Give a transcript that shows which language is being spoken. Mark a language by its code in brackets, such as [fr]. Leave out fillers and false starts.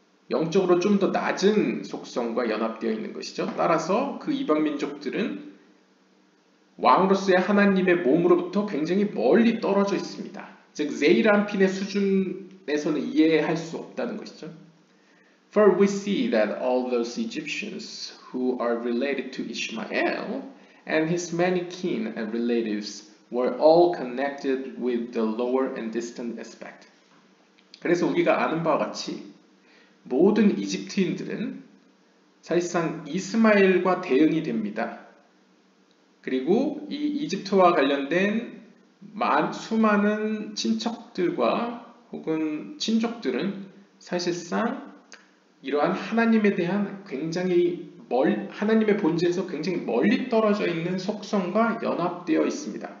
[ko] 영적으로 좀 더 낮은 속성과 연합되어 있는 것이죠. 따라서 그 이방 민족들은 왕으로서의 하나님의 몸으로부터 굉장히 멀리 떨어져 있습니다. 즉 제이람핀의 수준에서는 이해할 수 없다는 것이죠. [en] For we see that all those Egyptians who are related to Ishmael and his many kin and relatives were all connected with the lower and distant aspect. [ko] 그래서 우리가 아는 바와 같이 모든 이집트인들은 사실상 이스마엘과 대응이 됩니다. 그리고 이 이집트와 관련된 수많은 친척들과 혹은 친족들은 사실상 이러한 하나님에 대한 하나님의 본질에서 굉장히 멀리 떨어져 있는 속성과 연합되어 있습니다.